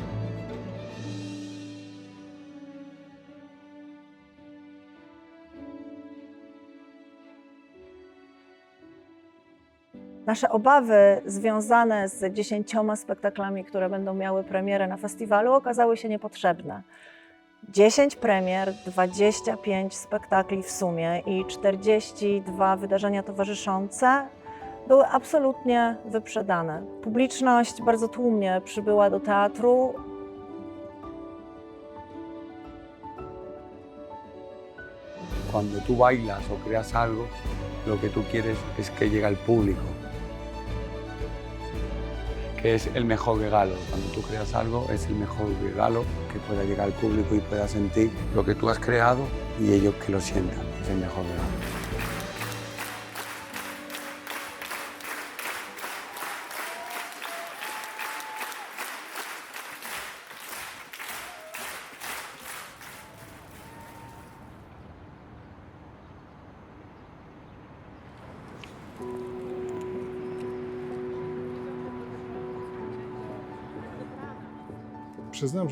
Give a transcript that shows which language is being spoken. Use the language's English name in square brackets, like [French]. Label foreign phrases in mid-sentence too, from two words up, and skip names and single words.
[Polish] Nasze obawy związane z 10 spektaklami, które będą miały premierę na festiwalu, okazały się niepotrzebne. 10 premier, 25 spektakli w sumie i 42 wydarzenia towarzyszące były absolutnie wyprzedane. Publiczność bardzo tłumnie przybyła do teatru. [Spanish] Cuando tú bailas o creas algo, lo que tú quieres es que llegue al público, que es el mejor regalo. Cuando tú creas algo, es el mejor regalo que pueda llegar al público y pueda sentir lo que tú has creado y ellos que lo sientan. Es el mejor regalo. [Polish] Przyznam, że